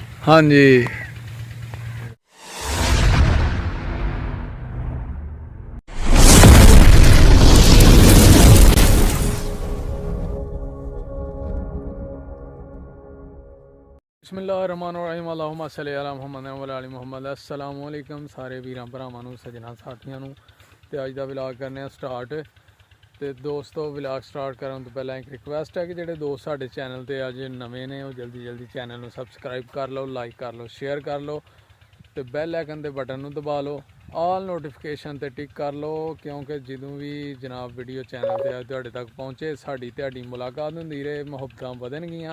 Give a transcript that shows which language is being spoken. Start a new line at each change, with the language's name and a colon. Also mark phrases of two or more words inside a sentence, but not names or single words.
Arabic: ਹਾਂਜੀ بسم الله الرحمن الرحيم اللهم صل على محمد وآل محمد. السلام عليكم
Punjabi: सारे ਵੀਰਾਂ ਭਰਾਵਾਂ ਨੂੰ, ਸੱਜਣਾ ਸਾਥੀਆਂ ਨੂੰ। ਤੇ ਅੱਜ ਦਾ ਵਲੌਗ ਕਰਨੇ ਆ ਸਟਾਰਟ। ਤੇ ਦੋਸਤੋ ਵਲੌਗ ਸਟਾਰਟ ਕਰਨ ਤੋਂ ਪਹਿਲਾਂ ਇੱਕ ਰਿਕੁਐਸਟ ਹੈ ਕਿ ਜਿਹੜੇ ਦੋਸਤ ਸਾਡੇ ਚੈਨਲ ਤੇ ਅੱਜ ਨਵੇਂ ਨੇ ਉਹ ਜਲਦੀ ਚੈਨਲ ਨੂੰ ਸਬਸਕ੍ਰਾਈਬ ਕਰ ਲਓ, ਲਾਈਕ ਕਰ ਲਓ, ਸ਼ੇਅਰ ਕਰ ਲਓ ਤੇ
English: bell icon
Punjabi: ਦੇ ਬਟਨ ਨੂੰ ਦਬਾ ਲਓ,
English: all notification
Punjabi: ਤੇ ਟਿਕ ਕਰ ਲਓ, ਕਿਉਂਕਿ ਜਦੋਂ ਵੀ ਜਨਾਬ ਵੀਡੀਓ ਚੈਨਲ ਤੇ ਤੁਹਾਡੇ ਤੱਕ ਪਹੁੰਚੇ ਸਾਡੀ ਤੁਹਾਡੀ ਮੁਲਾਕਾਤ ਹੁੰਦੀ ਰਹੇ, ਮੁਹੱਬਤਾਂ ਵਧਣਗੀਆਂ।